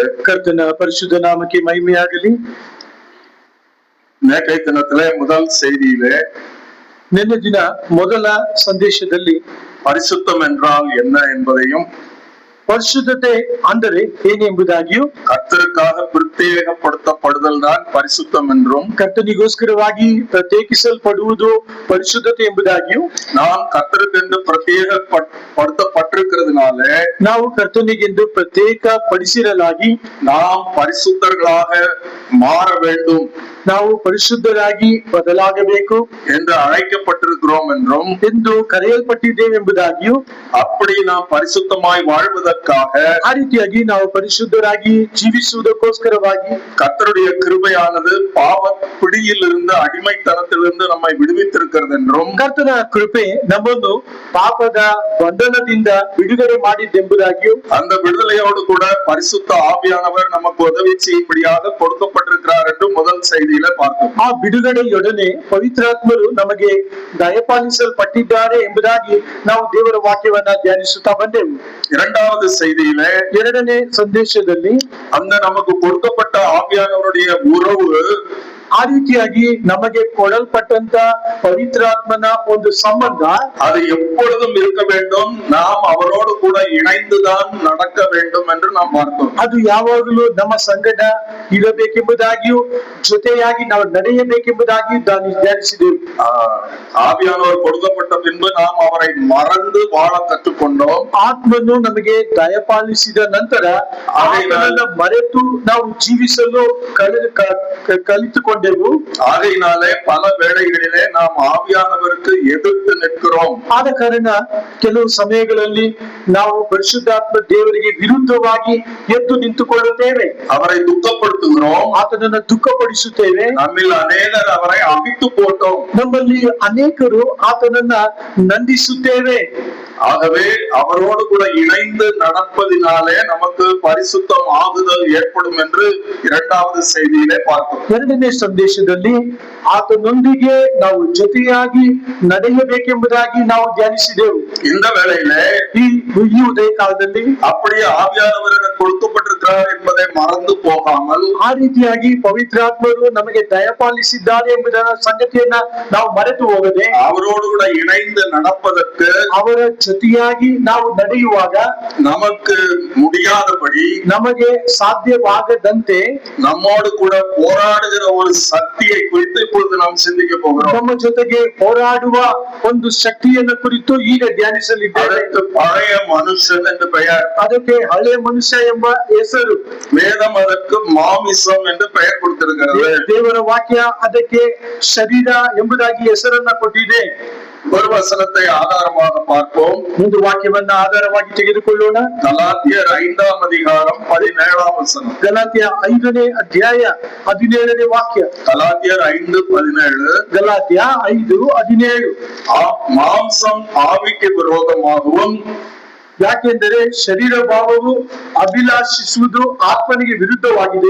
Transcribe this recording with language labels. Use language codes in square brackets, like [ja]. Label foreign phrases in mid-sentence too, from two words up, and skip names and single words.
[ta] கர்த்தருடைய பரிசுத்த நாமಕ್ಕೆ மகிமையாಗಲಿ. நேற்றைய தினத்திலே முதல் செய்தியிலே [kn] ನಿನ್ನೆ ದಿನ ಮೊದಲ ಸಂದೇಶದಲ್ಲಿ [ta] பரிசுத்தம் என்றால் என்ன என்பதையும் [kn] ಪರಿಶುದ್ಧತೆ ಅಂದರೆ ಏನೆಂಬುದಾಗಿಯೂ [ta] கர்த்தருக்காக பிரத்ಯೇಕப்படுத்தப்படுதல் தான் பரிசுத்தம் என்றும் [kn] ಕರ್ತನಿಗೋಸ್ಕರವಾಗಿ ಪ್ರತ್ಯೇಕಿಸಲ್ಪಡುವುದು ಪರಿಶುದ್ಧತೆ ಎಂಬುದಾಗಿಯೂ [ta] நாம் கர்த்தருக்கென்று பிரத்யேகப்படுத்தப்பட்டிருக்கிறதுனால [kn] ನಾವು ಕರ್ತನಿಗೆಂದು ಪ್ರತ್ಯೇಕ ಪಡಿಸಿರಲಾಗಿ [ta] நாம் பரிசுத்தர்களாக மாற வேண்டும், [kn] ನಾವು ಪರಿಶುದ್ಧರಾಗಿ ಬದಲಾಗಬೇಕು [ta] என்று அழைக்கப்பட்டிருக்கிறோம் என்றும் [kn] ಎಂದು ಕರೆಯಲ್ಪಟ್ಟಿದ್ದೇವೆ ಎಂಬುದಾಗಿಯೂ [ta] அப்படி நாம் பரிசுத்தமாய் வாழ்வதற்காக [kn] ಆ ರೀತಿಯಾಗಿ ನಾವು ಪರಿಶುದ್ಧರಾಗಿ ಜೀವಿಸುವುದಕ್ಕೋಸ್ಕರವಾಗಿ [ta] கர்த்தருடைய கிருபையானது பாவ பிடியிலிருந்து அடிமைத்தனத்திலிருந்து நம்மை விடுவித்திருக்கிறது என்றும் [kn] ಕರ್ತನ ಕೃಪೆ ನಮ್ಮನ್ನು ಪಾಪದ ಬಂಧನದಿಂದ ಬಿಡುಗಡೆ ಮಾಡಿದ್ದೆಂಬುದಾಗಿಯೂ [ta] அந்த விடுதலையோடு கூட பரிசுத்த ஆவியானவர் நமக்கு உதவி செய்யும்படியாக கொடுக்கப்பட்டிருக்கிறார் என்று முதல் செய்தியில பார்த்தோம். [kn] ಆ ಬಿಡುಗಡೆಯೊಡನೆ ಪವಿತ್ರಾತ್ಮರು ನಮಗೆ ದಯಪಾಲಿಸಲ್ಪಟ್ಟಿದ್ದಾರೆ ಎಂಬುದಾಗಿ ನಾವು ದೇವರ ವಾಕ್ಯವನ್ನ ಧ್ಯಾನಿಸುತ್ತಾ ಬಂದೆವು. [ta] இரண்டாவது செய்தியில [kn] ಎರಡನೇ ಸಂದೇಶದಲ್ಲಿ [ta] அந்த நமக்கு கொடுக்கப்பட்ட ஆவியானவருடைய உறவு [kn] ಆ ರೀತಿಯಾಗಿ ನಮಗೆ ಕೊಡಲ್ಪಟ್ಟಂತ ಪವಿತ್ರಾತ್ಮನ ಒಂದು ಸಂಬಂಧ [ta] அது எப்பொழுதும் இருக்க வேண்டும், நாம் அவரோடு கூட இணைந்துதான் நடக்க வேண்டும் என்று நாம் பார்த்தோம். [kn] ಅದು ಯಾವಾಗಲೂ ನಮ್ಮ ಸಂಗಡ ಇರಬೇಕೆಂಬುದಾಗಿಯೂ ಜೊತೆಯಾಗಿ ನಾವು ನಡೆಯಬೇಕೆಂಬುದಾಗಿಯೂ ಧ್ಯಾನಿಸಿದೆವು. [ta] ஆவியானவர் கொடுக்கப்பட்ட பின்பு நாம் அவரை ಮರೆತು வாழ ಕற்றுಕೊಂಡோம். [kn] ಆತ್ಮನು ನಮಗೆ ದಯಪಾಲಿಸಿದ ನಂತರ ಆತನನ್ನ ಮರೆತು ನಾವು ಜೀವಿಸಲು ಕಲಿತುಕೊಂಡೆವು. [ta] ஆகையினாலே பல வேளைகளிலே நாம் ஆவியானவருக்கு எதிர்த்து நிற்கிறோம். [kn] ಆದ ಕಾರಣ ಕೆಲವು ಸಮಯಗಳಲ್ಲಿ ನಾವು ಪರಿಶುದ್ಧಾತ್ಮ ದೇವರಿಗೆ ವಿರುದ್ಧವಾಗಿ ಎದ್ದು ನಿಂತುಕೊಳ್ಳುತ್ತೇವೆ, [ta] அவரை துக்கப்படுத்துகிறோம், [kn] ಆತನನ್ನ ದುಃಖಪಡಿಸುತ್ತೇವೆ. [ta] நம்மில் அநேகர் அவரை அவித்து போட்டோம், [kn] ನಮ್ಮಲ್ಲಿ ಅನೇಕರು ಆತನನ್ನ ನಂದಿಸುತ್ತೇವೆ. [ta] ஆகவே அவரோடு கூட இணைந்து நடப்பதினாலே நமக்கு பரிசுத்தம் ஆகுதல் ஏற்படும் என்று இரண்டாவது செய்தியிலே பார்த்தோம். [kn] ಎರಡನೇ ಸಂದೇಶದಲ್ಲಿ ಆತನೊಂದಿಗೆ ನಾವು ಜೊತೆಯಾಗಿ ನಡೆಯಬೇಕೆಂಬುದಾಗಿ ನಾವು ಧ್ಯಾನಿಸಿದೆವು. [ta] இந்த வேளையிலே [kn] ಈ ಉದಯ ಕಾಲದಲ್ಲಿ [ta] அப்படியே ஆவியானவர் கொடுக்கப்பட்டிருக்கிறார் என்பதை மறந்து போகாமல் [kn] ಆ ರೀತಿಯಾಗಿ ಪವಿತ್ರಾತ್ಮರು ನಮಗೆ ದಯಪಾಲಿಸಿದ್ದಾರೆ ಎಂಬುದರ ಸಂಗತಿಯನ್ನ ನಾವು ಮರೆತು ಹೋಗದೆ [ta] அவரோடு கூட இணைந்து நடப்பதற்கு [kn] ಅವರ ಜೊತೆಯಾಗಿ ನಾವು ನಡೆಯುವಾಗ [ta] நமக்கு முடியாதபடி [kn] ನಮಗೆ ಸಾಧ್ಯವಾಗದಂತೆ [ta] நம்மோடு கூட போராடுகிற ஒரு சக்தியை குறித்து இப்பொழுது நாம் சிந்திக்க போகிறோம். [kn] ನಮ್ಮ ಜೊತೆಗೆ ಹೋರಾಡುವ ಒಂದು ಶಕ್ತಿಯನ್ನು ಕುರಿತು ಈಗ ಧ್ಯಾನಿಸಲಿದ್ದೇವೆ. [ta] பழைய மனுஷன் என்று பெயர், [kn] ಅದಕ್ಕೆ ಹಳೆ ಮನುಷ್ಯ ಎಂಬ ಹೆಸರು. [ta] வேதம் அதற்கு மாமிசம் என்று பெயர் கொடுத்திருக்கிறது. [kn] ದೇವರ ವಾಕ್ಯ ಅದಕ್ಕೆ ಶರೀರ ಎಂಬುದಾಗಿ ಹೆಸರನ್ನ ಕೊಟ್ಟಿದೆ. [ta] ஒரு வசனத்தை ஆதாரமாக பார்ப்போம். [kn] ಒಂದು ವಾಕ್ಯವನ್ನ ಆಧಾರವಾಗಿ ತೆಗೆದುಕೊಳ್ಳೋಣ. [ta] ಗಲಾತ್ಯರ್ 5th அதிகாரம் 17th வசனம். [kn] ಗಲಾತ್ಯ 5ನೇ ಅಧ್ಯಾಯ 17ನೇ ವಾಕ್ಯ. ಗಲಾತ್ಯರ್ 5:17. ಗಲಾತ್ಯ 5:17. [ta] மாம்சம் ஆவிக்கு விரோதமாகவும், [kn] ಯಾಕೆಂದರೆ ಶರೀರ ಭಾವವು ಅಭಿಲಾಷಿಸುವುದು ಆತ್ಮನಿಗೆ ವಿರುದ್ಧವಾಗಿದೆ,